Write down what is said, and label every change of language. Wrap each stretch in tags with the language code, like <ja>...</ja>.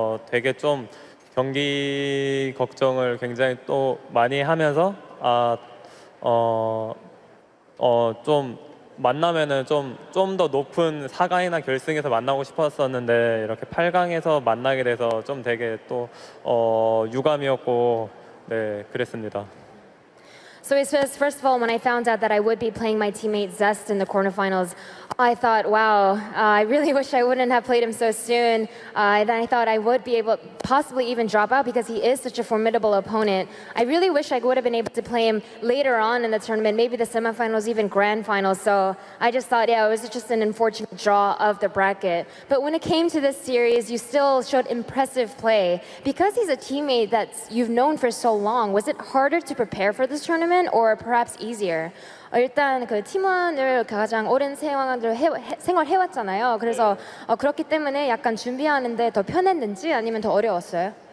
<ko>되게 좀 경기 걱정을 굉장히 또 많이 하면서 좀 만나면은 좀 더 높은 4강이나 결승에서 만나고 싶었었는데 이렇게 8강에서 만나게 돼서 좀 되게 또 유감이었고 네 그랬습니다.</ko> <en>So he says, first of all, when I found out that I would be playing my teammate Zest in the quarterfinals, I thought, wow, I really wish I wouldn't have played him so soon. Then I thought I would be able, possibly even drop out because he is such a formidable opponent. I really wish I would have been able to play him later on in the tournament, maybe the semifinals, even grand finals. So I just thought, yeah, it was just an unfortunate draw of the bracket. But when it came to this series, you still showed impressive play. Because he's a teammate that you've known for so long, was it harder to prepare for this tournament or perhaps easier?</en> <ko>일단 그 팀원을 가장 오랜 생활해왔잖아요. 그래서 그렇기 때문에 약간 준비하는데 더 편했는지 아니면 더 어려웠어요?</ko>